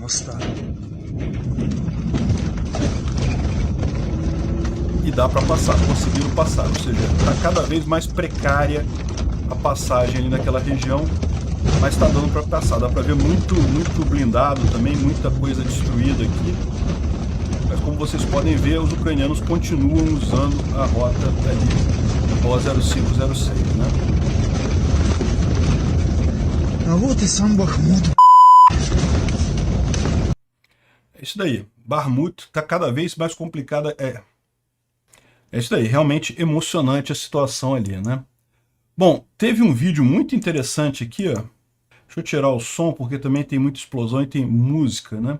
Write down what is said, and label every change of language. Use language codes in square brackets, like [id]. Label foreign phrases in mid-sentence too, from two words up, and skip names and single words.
[pt] E dá para passar, conseguiram passar, ou seja, está cada vez mais precária a passagem ali naquela região, mas está dando para passar. Dá para ver muito blindado também, muita coisa destruída aqui. Mas como vocês podem ver, os ucranianos continuam usando a rota ali, O0506, né? [ru] А вот и сам Бахмут. [pt] É isso daí. Bakhmut está cada vez mais complicada. É isso daí. Realmente emocionante a situação ali, né? Bom, teve um vídeo muito interessante aqui, ó. Deixa eu tirar o som, porque também tem muita explosão e tem música, né?